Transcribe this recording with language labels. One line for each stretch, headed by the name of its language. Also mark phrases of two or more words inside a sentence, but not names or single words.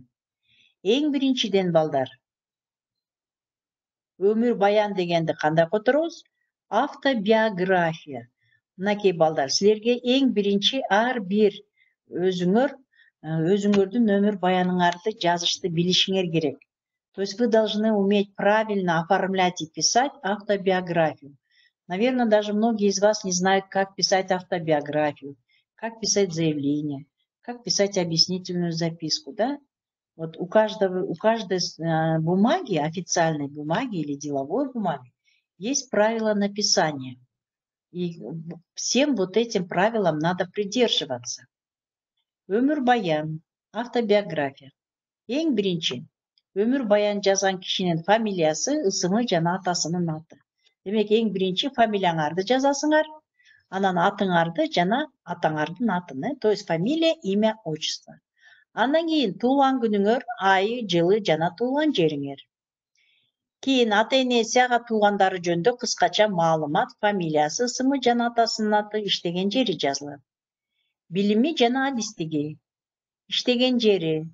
Kyrgyz: Эң биринчиден балдар, өмүр баян дегенди кандай которобуз? Автобиография. Мынакей балдар, силерге эң биринчи ар бир өзүңөрдүн өмүр баяныңарды жазышты билишиңер керек.
Russian: То есть вы должны уметь правильно оформлять и писать автобиографию. Наверное, даже многие из вас не знают, как писать автобиографию, как писать заявление, как писать объяснительную записку, да? Вот у каждой бумаги, официальной бумаги или деловой бумаги, есть правила написания. И всем вот этим правилам надо придерживаться.
Kyrgyz: Өмүр баян, автобиография. Эң биринчи, өмүр баян жазган кишинин фамилиясы, ысымы жана атасынын аты. Демек, эң биринчи фамилияңарды жазасыңар, анан атыңарды жана атаңардын атын,
Russian: то есть фамилия, имя, отчество.
Kyrgyz: Андан кийин туулган күнүңөр, айы, жылы жана туулган жериңер. Кийин ата-энеси, ага туугандары жөнүндө кыскача маалымат, фамилиясы, ысымы жана атасынын аты, иштеген жери жазылат. Билими жана адистиги, иштеген жери.